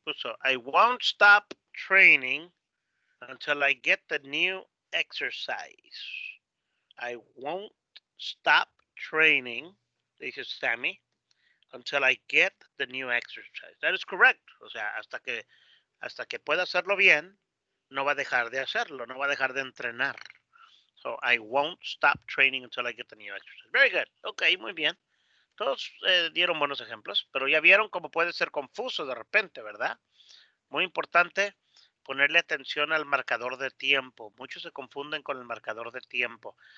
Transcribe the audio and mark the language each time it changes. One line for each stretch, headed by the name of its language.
Spanish: Puso,
English: I won't stop training until I get the new exercise. I won't stop training,
Spanish: dice Sammy,
English: until I get the new exercise. That is correct.
Spanish: O sea, hasta que pueda hacerlo bien, no va a dejar de hacerlo, no va a dejar de entrenar.
English: So, I won't stop training until I get the new exercise. Very good. Ok,
Spanish: muy bien. Todos dieron buenos ejemplos, pero ya vieron cómo puede ser confuso de repente, ¿verdad? Muy importante ponerle atención al marcador de tiempo. Muchos se confunden con el marcador de tiempo.